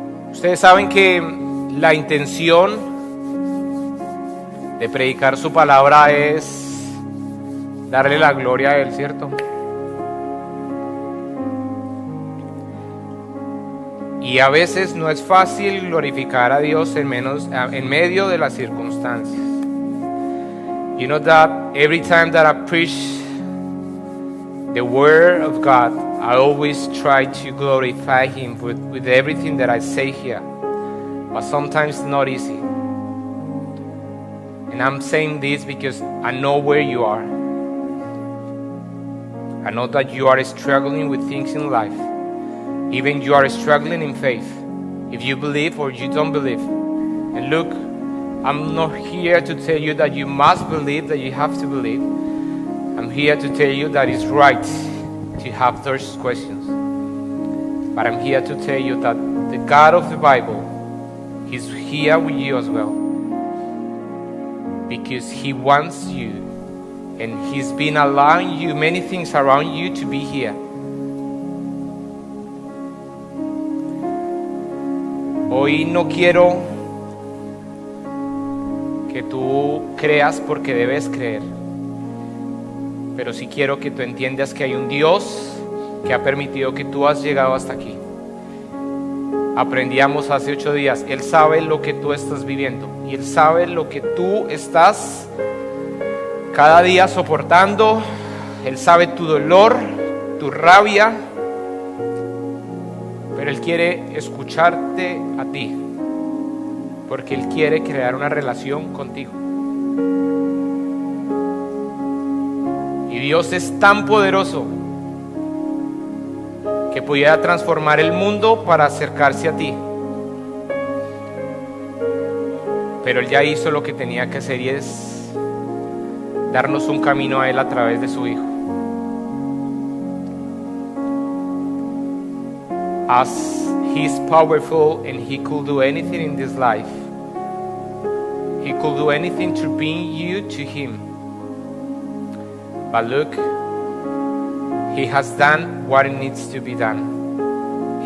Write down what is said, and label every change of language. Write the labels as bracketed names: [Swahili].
[Spanish] Ustedes saben que la intención de predicar su palabra es darle la gloria a Él, ¿cierto? Y a veces no es fácil glorificar a Dios en medio de las circunstancias. [English] You know that every time that I preach the word of God, I always try to glorify Him with everything that I say here, but sometimes it's not easy. And I'm saying this because I know where you are. I know that you are struggling with things in life. Even you are struggling in faith, if you believe or you don't believe. And look, I'm not here to tell you that you must believe, that you have to believe. I'm here to tell you that it's right to have those questions. But I'm here to tell you that the God of the Bible, He's here with you as well. Because He wants you, and He's been allowing you many things around you to be here. [Spanish] Hoy no quiero que tú creas porque debes creer, pero sí quiero que tú entiendas que hay un Dios que ha permitido que tú has llegado hasta aquí. Aprendíamos hace 8 días, Él sabe lo que tú estás viviendo y Él sabe lo que tú estás cada día soportando. Él sabe tu dolor, tu rabia, pero Él quiere escucharte a ti, porque Él quiere crear una relación contigo. Y Dios es tan poderoso que pudiera transformar el mundo para acercarse a ti. Pero Él ya hizo lo que tenía que hacer, y es darnos un camino a Él a través de su Hijo. [English] As He's powerful and He could do anything in this life, He could do anything to bring you to Him. But look, He has done what needs to be done.